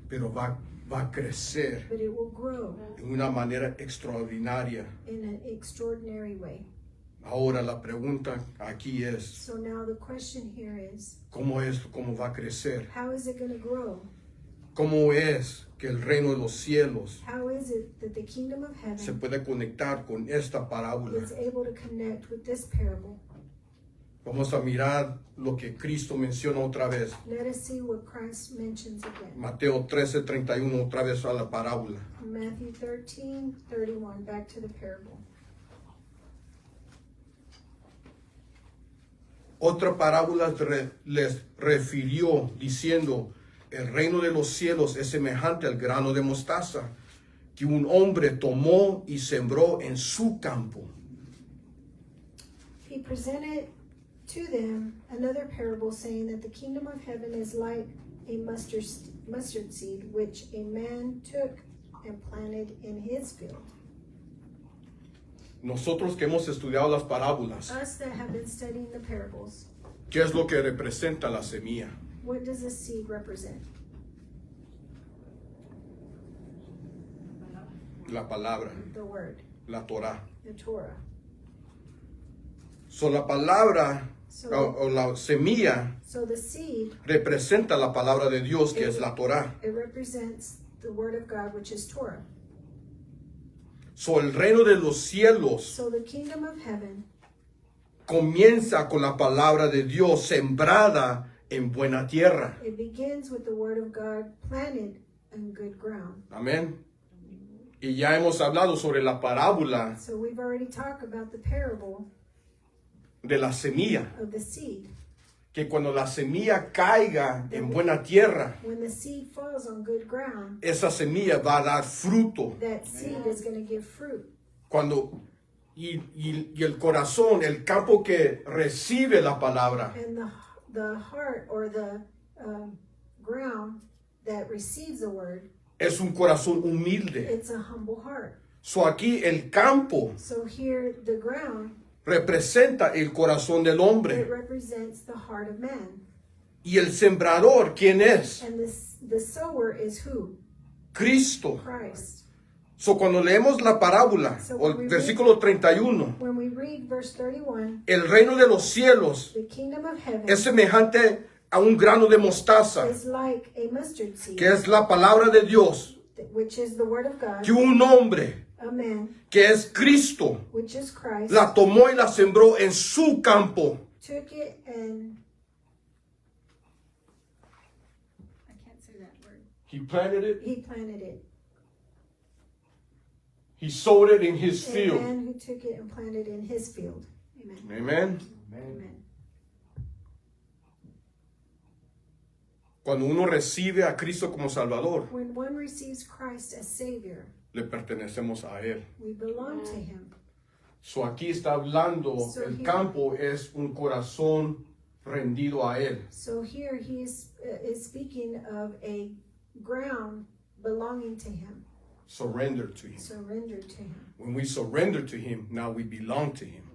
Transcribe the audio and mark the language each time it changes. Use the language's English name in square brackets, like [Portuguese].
[Spanish] pero va a crecer [English] but it will grow [Spanish] de una manera extraordinaria. [English] in an extraordinary way. [Spanish] Ahora la pregunta aquí es, [English] So now the question here is, [Spanish] ¿cómo va a crecer? [English] how is it going to grow? [Spanish] ¿Cómo es que el reino de los cielos [English] How is it that the kingdom of [Spanish] se [English] heaven [Spanish] puede conectar con esta parábola? [English] is able to connect with this parable? [Spanish] Vamos a mirar lo que Cristo menciona otra vez. [English] Let us see what Christ mentions again. [Spanish] Mateo 13:31, otra vez a la parábola. [English] Matthew 13:31, back to the parable. [Spanish] Otra parábola les refirió diciendo, el reino de los cielos es semejante al grano de mostaza que un hombre tomó y sembró en su campo. [English] He presented to them another parable, saying that the kingdom of heaven is like a mustard seed, which a man took and planted in his field. [Spanish] Nosotros que hemos estudiado las parábolas, [English] Us that have been studying the parables, [Spanish] ¿qué es lo que representa la semilla? [English] what does a seed represent? [Spanish] La palabra, [English] The word, [Spanish] la Torah. [English] the Torah. [Spanish] So, la palabra [English] So, [Spanish] o la semilla [English] so the seed, [Spanish] representa la palabra de Dios, que es la Torah. [English] it represents the word of God, which is Torah. [Spanish] So, el reino de los cielos [English] So the kingdom of heaven [Spanish] comienza con la palabra de Dios sembrada en buena tierra. [English] it begins with the word of God planted in good ground. [Spanish] Amén. Y ya hemos hablado sobre la parábola [English] So we've already talked about the parable [Spanish] de la semilla, [English] of the seed. [Spanish] que cuando la semilla caiga en buena tierra, [English] When the seed falls on good ground, [Spanish] esa semilla va a dar fruto. [English] that seed is going to give fruit. [Spanish] Cuando y el corazón, el campo que recibe la palabra, [English] And the heart or the ground that receives the word, [Spanish] es un corazón humilde. [English] it's a humble heart. [Spanish] So aquí el campo [English] So here the ground, [Spanish] representa el corazón del [English] it [Spanish] hombre. [English] represents the heart of man. [Spanish] Y el sembrador, ¿quién es? [English] And the sower is who? [Spanish] Cristo. [English] Christ. [Spanish] So cuando leemos la parábola, o el versículo 31, [English] When we read verse 31, [Spanish] el reino de los cielos [English] the kingdom of heaven [Spanish] es semejante a un grano de mostaza, [English] is like a mustard seed, [Spanish] que es la palabra de Dios, [English] which is the word of God, [Spanish] que un hombre, [English] a man, [Spanish] que es Cristo, [English] which is Christ, [Spanish] la tomó y la sembró en su campo. [English] took it and I can't say that word. He planted it, He planted it. he sowed it in his A field. man who took it and planted in his field. Amen. Amen. Amen. [Spanish] Cuando uno recibe a Cristo como Salvador, [English] When one receives Christ as Savior, [Spanish] le pertenecemos a Él. [English] we belong to Him. [Spanish] So aquí está hablando, [English] So [Spanish] el [English] here- [Spanish] campo es un corazón rendido a Él. [English] So here He is speaking of a ground belonging to Him, Surrender to Him. surrendered to Him. When we surrender to Him, now we belong to Him.